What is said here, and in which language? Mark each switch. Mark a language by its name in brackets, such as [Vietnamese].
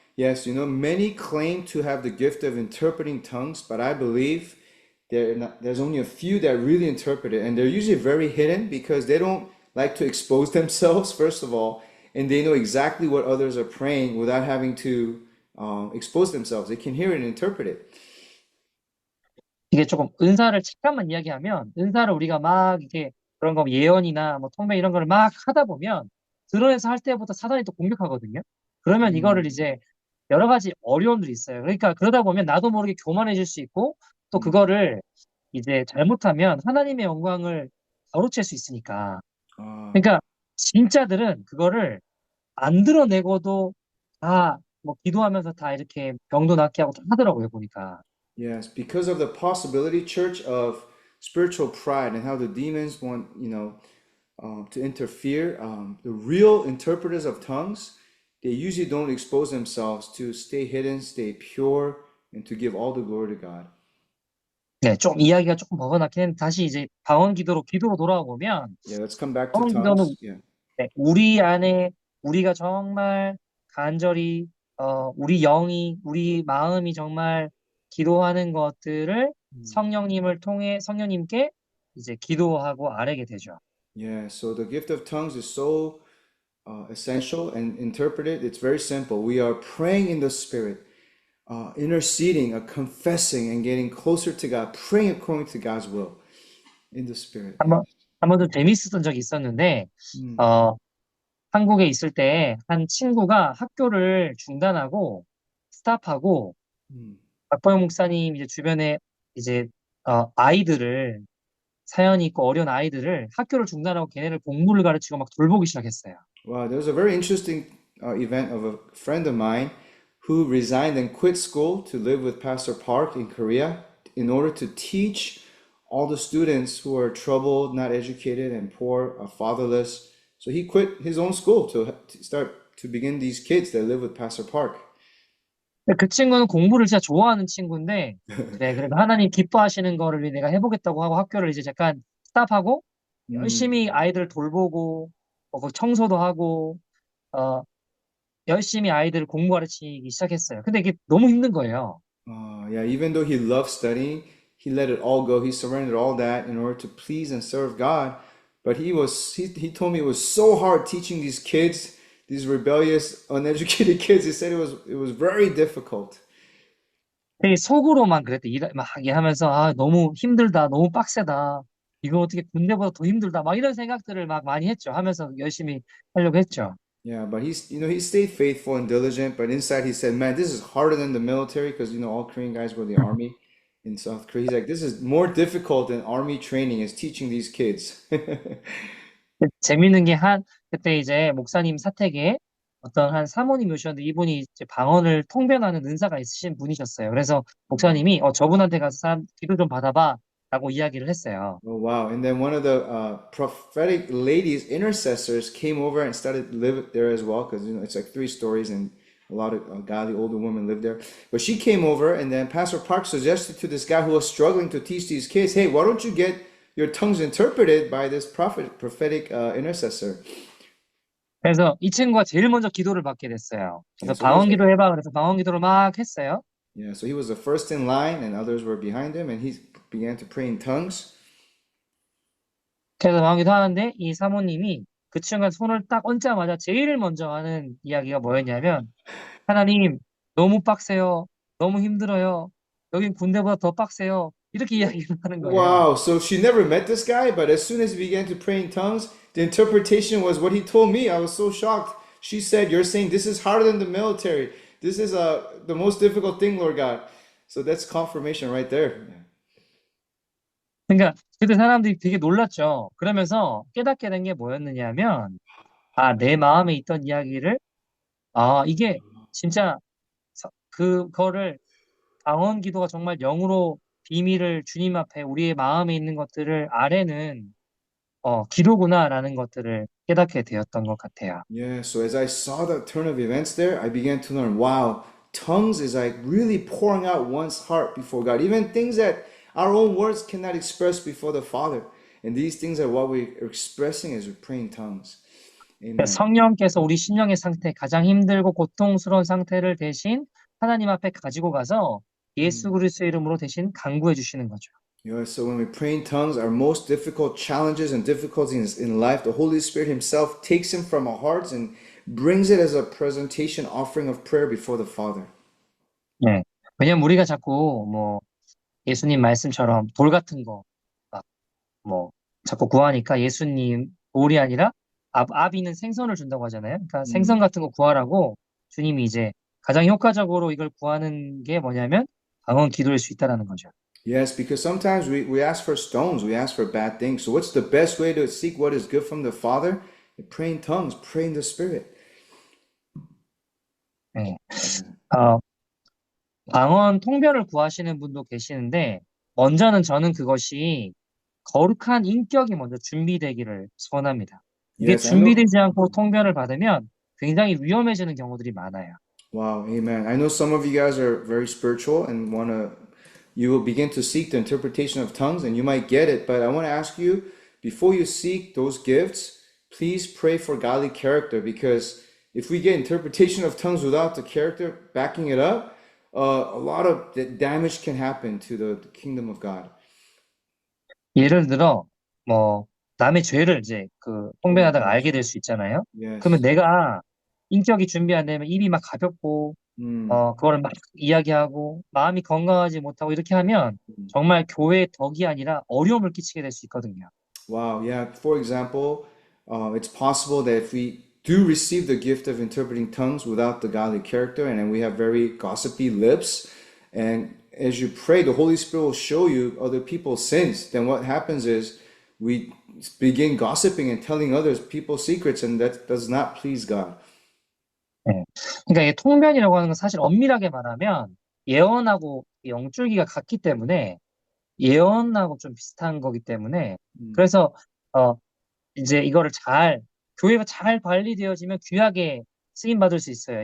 [English] Yes, many claim to have the gift of interpreting tongues, but I believe there's only a few that really interpret it, and they're usually very hidden because they don't like to expose themselves, first of all, and they know exactly what others are praying without having to expose themselves. They can hear it and interpret it. [Korean] 이게 조금 은사를 잠깐만 이야기하면 은사를 우리가 막 이게 그런 거 예언이나 뭐 통변 이런 거를 막 하다 보면 드러내서 할 때부터 사단이 또 공격하거든요. 그러면 이거를 Mm, 이제 여러 가지 어려움들이 있어요. 그러니까 그러다 보면 나도 모르게 교만해질 수 있고 또 mm. 그거를 이제 잘못하면 하나님의 영광을 가로챌 수 있으니까. Ah, 그러니까 진짜들은 그거를 안 드러내고도 다 뭐 기도하면서 다 이렇게 병도 낫게 하고 다 하더라고요, 보니까. [English] yes, because of the possibility, church, of spiritual pride and how the demons want, to interfere. The real interpreters of tongues, they usually don't expose themselves to stay hidden, stay pure, and to give all the glory to God. [Korean] 네, 좀 이야기가 조금 벗어나긴 했는데 다시 이제 기도로 돌아와 보면 [English] Yeah, let's come back to [Korean] 방언 기도는 [English] tongues. Yeah. [Korean] 네, 우리 안에 우리가 정말 간절히 우리 마음이 정말 기도하는 것들을 Mm. 성령님께 이제 기도하고 아뢰게 되죠. [English] Yeah, so the gift of tongues is so essential and interpreted. It's very simple. We are praying in the Spirit, interceding, confessing, and getting closer to God, praying according to God's will in the Spirit. [Korean] 한번 좀 재밌었던 적이 있었는데 Mm. 어, 한국에 있을 때 한 친구가 학교를 중단하고 스탑하고 Mm. 박보영 목사님 이제 주변에 이제 아이들을 사연이 있고 어려운 아이들을 학교를 중단하고 걔네를 공부를 가르치고 막 돌보기 시작했어요. [English] Wow, there was a very interesting event of a friend of mine who resigned and quit school to live with Pastor Park in Korea in order to teach all the students who are troubled, not educated, and poor, fatherless. So he quit his own school to start to begin these kids that live with Pastor Park. [Korean] 근데 그 친구는 공부를 진짜 좋아하는 친구인데 그래 그래도 하나님 기뻐하시는 거를 내가 해보겠다고 하고 학교를 이제 잠깐 스탑하고 Mm. 열심히 아이들 돌보고 그 청소도 하고 어, 열심히 아이들 공부 가르치기 시작했어요. 근데 이게 너무 힘든 거예요. [English] Yeah, even though he loved studying, he let it all go. He surrendered all that in order to please and serve God. But he told me it was so hard teaching these kids, these rebellious, uneducated kids. He said it was very difficult. [Korean] 되게 속으로만 그랬대. 막 하면서 아 너무 힘들다, 너무 빡세다. 이거 어떻게 군대보다 더 힘들다. 막 이런 생각들을 막 많이 했죠. 하면서 열심히 하려고 했죠. [English] Yeah, but he stayed faithful and diligent. But inside he said, "Man, this is harder than the military because all Korean guys were in the army in South Korea." He's like, "This is more difficult than army training is teaching these kids." [Korean] 재밌는 게 그때 이제 목사님 사택에 어떤 한 사모님이 오셨는데 이분이 이제 방언을 통변하는 은사가 있으신 분이셨어요. 그래서 목사님이 저분한테 가서 기도 좀 받아봐 라고 이야기를 했어요. [English] Oh wow! And then one of the prophetic ladies, intercessors, came over and started live there as well because it's like 3 stories and a lot of godly older women live there. But she came over, and then Pastor Park suggested to this guy who was struggling to teach these kids, "Hey, why don't you get your tongues interpreted by this prophetic intercessor?" [Korean] 그래서 이 친구가 제일 먼저 기도를 받게 됐어요. [English] Yeah, [Korean] 그래서 [English] so he was [Korean] 방언 기도해봐. 그래서 방언 기도를 막 했어요. [English] yeah, so he was the first in line, and others were behind him, and he began to pray in tongues. [Korean] 그래서 방언 기도하는데 이 사모님이 그 친구가 손을 딱 얹자마자 제일 먼저 하는 이야기가 뭐였냐면 하나님 너무 빡세요. 너무 힘들어요. 여긴 군대보다 더 빡세요. 이렇게 이야기를 하는 거예요. [English] Wow, so she never met this guy, but as soon as he began to pray in tongues, the interpretation was what he told me. I was so shocked. She said, "You're saying this is harder than the military. This is the most difficult thing, Lord God." So that's confirmation right there. [Korean] 그러니까 그때 사람들이 되게 놀랐죠. 그러면서 깨닫게 된 게 뭐였느냐면 내 마음에 있던 이야기를 이게 진짜 그거를 방언 기도가 정말 영으로 비밀을 주님 앞에 우리의 마음에 있는 것들을 아뢰는 기도구나라는 것들을 깨닫게 되었던 것 같아요. [English] Yeah, so as I saw the turn of events there, I began to learn, wow, tongues is like really pouring out one's heart before God, even things that our own words cannot express before the Father. And these things are what we're expressing as we're praying tongues. [Korean] 그러니까 [English] Amen. [Korean] 성령께서 우리 심령의 상태, 가장 힘들고 고통스러운 상태를 대신 하나님 앞에 가지고 가서 예수 그리스도의 이름으로 대신 강구해 주시는 거죠. [English] So when we pray in tongues, our most difficult challenges and difficulties in life, the Holy Spirit Himself takes them from our hearts and brings it as a presentation offering of prayer before the Father. [Korean] 네. 왜냐면 우리가 자꾸 예수님 말씀처럼 돌 같은 거, 자꾸 구하니까 예수님 돌이 아니라 아비는 생선을 준다고 하잖아요. 그러니까 생선 같은 거 구하라고 주님이 이제 가장 효과적으로 이걸 구하는 게 뭐냐면 방언 기도일 수 있다라는 거죠. [English] Yes, because sometimes we ask for stones, we ask for bad things. So what's the best way to seek what is good from the Father? Pray in tongues, pray in the Spirit. [Korean] 네. 방언 통변을 구하시는 분도 계시는데 먼저는 저는 그것이 거룩한 인격이 먼저 준비되기를 소원합니다. 이게 [English] Yes, I know. [Korean] 준비되지 않고 통변을 받으면 굉장히 위험해지는 경우들이 많아요. [English] Wow, amen. I know some of you guys are very spiritual and you will begin to seek the interpretation of tongues and you might get it, but I want to ask you, before you seek those gifts, please pray for godly character because if we get interpretation of tongues without the character backing it up, a lot of damage can happen to the kingdom of God. [Korean] 예를 들어 남의 죄를 이제 통변하다가 알게 될 수 있잖아요. [English] Yes. [Korean] 그러면 내가 인격이 준비 안 되면 입이 막 가볍고 그거를 막 이야기하고 마음이 건강하지 못하고 이렇게 하면 정말 교회의 덕이 아니라 어려움을 끼치게 될 수 있거든요. [English] Wow, yeah. For example, it's possible that if we do receive the gift of interpreting tongues without the godly character, and then we have very gossipy lips. And as you pray, the Holy Spirit will show you other people's sins. Then what happens is we begin gossiping and telling others people's secrets, and that does not please God. [Korean] 네. 그러니까 이 통변이라고 하는 건 사실 엄밀하게 말하면 예언하고 영줄기가 같기 때문에 예언하고 좀 비슷한 거기 때문에 그래서 이제 이거를 교회가 잘 관리되어지면 귀하게 쓰임 받을 수 있어요.